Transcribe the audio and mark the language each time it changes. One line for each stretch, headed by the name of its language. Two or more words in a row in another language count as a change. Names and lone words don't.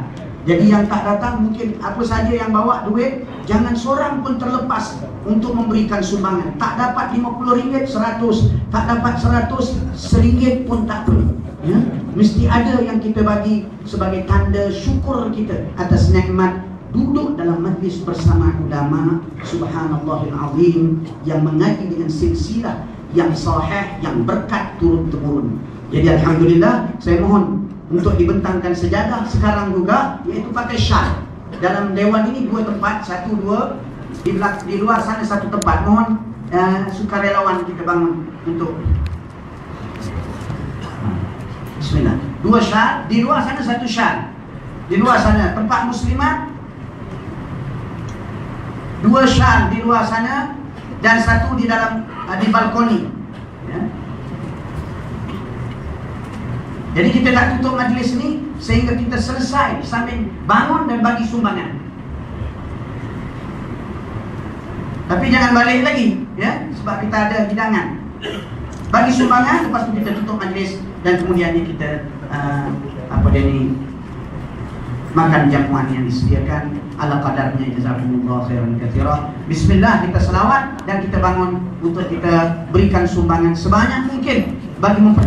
Malay: Jadi yang tak datang mungkin apa saja yang bawa duit, jangan seorang pun terlepas untuk memberikan sumbangan. Tak dapat RM50, 100, tak dapat 100, RM1 pun tak perlu ya? Mesti ada yang kita bagi sebagai tanda syukur kita atas nikmat duduk dalam majlis bersama ulama
Arabic: سبحان الله العظيم
Malay: yang mengaji dengan silsilah yang sahih, yang berkat turun-temurun. Jadi alhamdulillah, saya mohon untuk dibentangkan sejadah sekarang juga, yaitu pakai syal. Dalam dewan ini 2 tempat, 1, 2 di luar sana 1 tempat. Mohon sukarelawan kita bangun untuk bismillah. 2 syal, di luar sana 1 syal. Di luar sana tempat muslimat, 2 syal di luar sana dan 1 di dalam di balkoni. Ya. Jadi kita tak tutup majlis ini sehingga kita selesai sambil bangun dan bagi sumbangan. Tapi jangan balik lagi, ya, sebab kita ada hidangan. Bagi sumbangan, lepas itu kita tutup majlis dan kemudian kita makan jamuan yang disediakan ala qadarnya.
Arabic: جزاكم الله خيرا كثيرا.
Malay: Bismillah, kita selawat dan kita bangun untuk kita berikan sumbangan sebanyak mungkin bagi